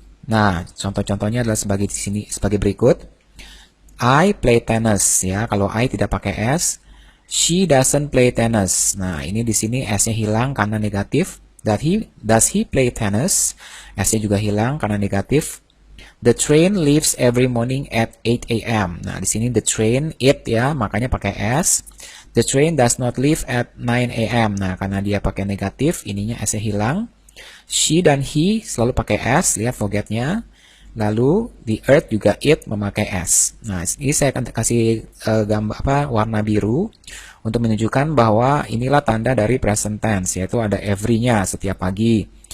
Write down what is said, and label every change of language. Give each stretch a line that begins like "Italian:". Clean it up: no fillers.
Indonesian: Nah, contoh-contohnya adalah sebagai berikut.
English: I play tennis
Indonesian: ya. Kalau I tidak pakai s.
English: She doesn't play tennis.
Indonesian: Nah, ini di sini s-nya hilang karena negatif.
English: Does he play tennis?
Indonesian: S-nya juga hilang karena negatif.
English: The train leaves every morning at 8 a.m.
Indonesian: Nah, di sini
English: the train it
Indonesian: ya, makanya pakai s.
English: The train does not leave at 9 a.m.
Indonesian: Nah, karena dia pakai negatif, ininya s-nya hilang. She dan he selalu pakai s, lihat forgetnya. Lalu the earth juga it memakai s. Nah, ini saya akan kasih warna biru untuk menunjukkan bahwa inilah tanda dari present tense, yaitu ada every-nya setiap pagi.